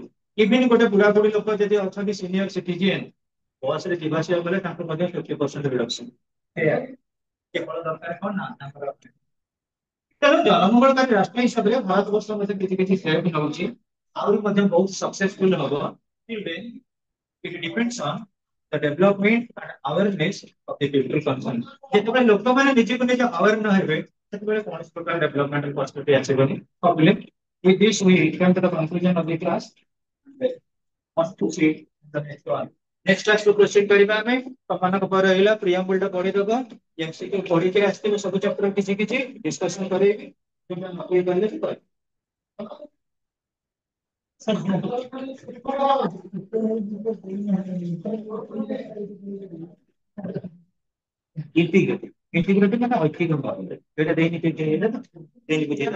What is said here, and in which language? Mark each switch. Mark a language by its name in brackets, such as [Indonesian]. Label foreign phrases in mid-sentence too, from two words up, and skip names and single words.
[Odia] ଇଭିନ ଗୋଟେ ବୁଢା ବୁଢୀ ଲୋକ ଯଦି ଅଛନ୍ତି [English] senior citizen, [Odia] ବସ ରେ ଯିବା ଆସିବା କଲେ ତାଙ୍କୁ ମଧ୍ୟ 50% ରିଡକ୍ସନ। ଏଇଆ କେବଳ ଦରକାର କଣ ନା ତାଙ୍କର। ତେଣୁ ଜନମଙ୍ଗଳକାରୀ ରାଷ୍ଟ୍ର ହିସାବରେ ଭାରତବର୍ଷ ମଧ୍ୟ କିଛି କିଛି ଷ୍ଟେପ ନଉଛି, ଆହୁରି ମଧ୍ୟ ବହୁତ ସକ୍ସେସଫୁଲ ହବ। [English] It depends on the development and awareness of the people concerned. [Odia] ଯେତେବେଳେ ଲୋକମାନେ ନିଜକୁ ନିଜ ଆୱାର ନ ହେବେ, ସେତେବେଳେ କୌଣସି ପ୍ରକାର [English] development perspective [Odia] ଆସିବନି। [English] Problem. With this we come to the conclusion of the class. Want to see the next one. next class [Odia] କୁ ପ୍ରୋସିଡ୍ କରିବା ଆମେ। ତମମାନଙ୍କ ପରେ ରହିଲା ପ୍ରିଆମ୍ବୁଲ ଟା ପଢିଦବ, ଏମସିକ୍ୟୁ ପଢିକି ଆସିଥିବେ ସବୁ ଚାପ୍ଟର କିଛି କିଛି ଡିସ୍କସନ କରେଇବି। ଯୋଉଟା ନ କହିପାରିଲେ ବି କହିବି। ଇଣ୍ଟିଗ୍ରେଟିଭ, ଇଣ୍ଟିଗ୍ରେଟିଭ ମାନେ ଐଚ୍ଛିକ ଭାବରେ ଏଇଟା ଦେଇନି ଟିକେ ଏଇଟା ତ ଦେଇନି ବୁଝେଇଲା।